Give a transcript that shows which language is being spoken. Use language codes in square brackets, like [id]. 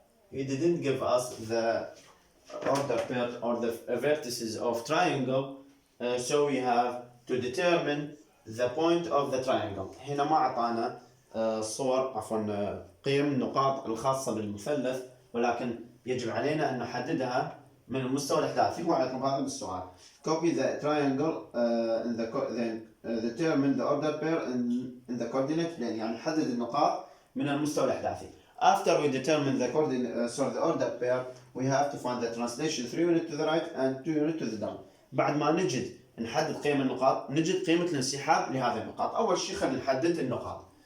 [en] He didn't give us the order pair or the vertices of triangle, so we have to determine the point of the triangle. [ar] هنا ما أعطانا صور، عفوا قيم النقاط الخاصة بالمثلث، ولكن يجب علينا أن نحددها من المستوى الأحداثي. هو يطلب هذا بالسؤال. [en] Copy the triangle in the then determine the order pair in the coordinate plane، [ar] يعني نحدد النقاط من المستوى الأحداثي. [en] After we determine the the order pair, we have to find the translation 3 units to the right and 2 units to the down. [ar] بعد ما نجد نحدد قيم النقاط، نجد قيمة الانسحاب لهذه النقاط. أول شيء خلينا نحدد النقاط.